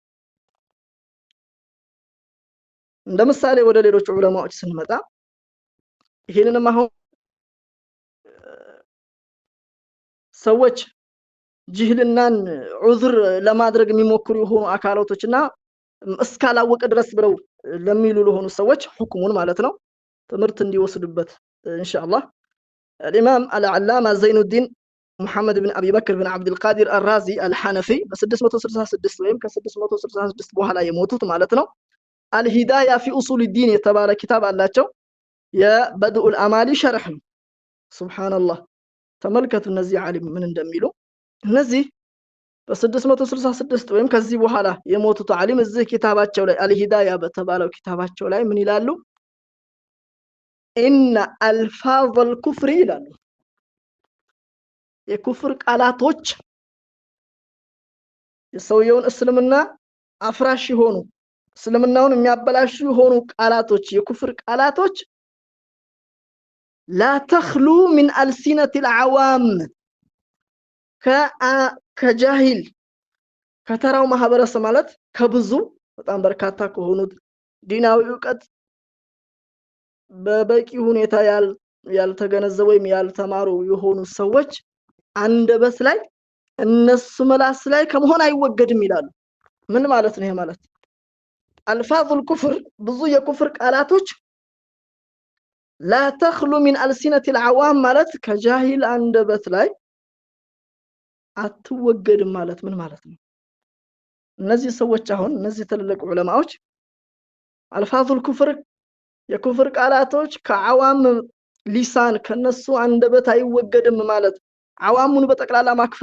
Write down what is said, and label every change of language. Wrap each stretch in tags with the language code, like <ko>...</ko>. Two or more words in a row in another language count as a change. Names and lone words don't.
<am>እንደምሳሌ ወደ ሌሎች ዑለማዎች ስንመጣ ይሄንንም አሁን ሰዎች ጅህልናን ዑዝር ለማድረግ የሚሞክሩ የሆኑ አካላቶችና እስካላወቀ ድረስ ብለው ለሚሉ ለሆኑ ሰዎች ሁክሙን ማለት ነው ትምህርት እንዲወስዱበት ኢንሻአላህ الإمام العلامة زين الدين محمد بن أبي بكر بن عبد القادر الرازي الحنفي ب666 ወይም ከ666 በኋላ የሞቱት ማለት ነው الهداية في أصول الدين የተባለ ኪታብ አላቸው የበድኡ الأمالي ሸርህ ነው። ሱብሃንአላህ ተመልከቱ እነዚህ ዓሊም ምን እንደሚሉ እነዚህ በ666 ወይም ከዚህ በኋላ የሞቱት ዓሊም እዚህ ኪታባቸው ላይ الهداية በተባለው ኪታባቸው ላይ ምን ይላሉ?</am> <ar>إن ألفاظ الكفر</ar> <am>ይላሉ የኩፍር ቃላቶች የሰውየውን እስልምና አፍራሽ የሆኑ እስልምናውን የሚያበላሹ የሆኑ ቃላቶች የኩፍር ቃላቶች</am> <ar>لا تخلو من ألسنة العوام</ar> <am>ከጃሂል ከተራው ማህበረሰብ ማለት ከብዙ በጣም በርካታ ከሆኑት ዲናዊ ዕውቀት በበቂ ሁኔታ ያልተገነዘቡ ወይም ያልተማሩ የሆኑ ሰዎች አንደበት ላይ እነሱ መላስ ላይ ከመሆን አይወገድም ይላሉ። ምን ማለት ነው ይሄ ማለት?</am> <ar>ألفاظ الكفر</ar> <am>ብዙ የኩፍር ቃላቶች</am> <ar>لا تخلو من ألسنة العوام</ar> <am>ማለት ከጃሂል አንደበት ላይ አትወገድም ማለት ምን ማለት ነው? እነዚህ ሰዎች አሁን እነዚህ ትልልቅ ዑለማዎች</am> <ar>ألفاظ الكفر</ar> <am>የኩፍር ቃላቶች ከዓዋም ሊሳን ከነሱ አንደበት አይወገድም ማለት ዓዋሙን በጠቅላላ ማክፈር</am>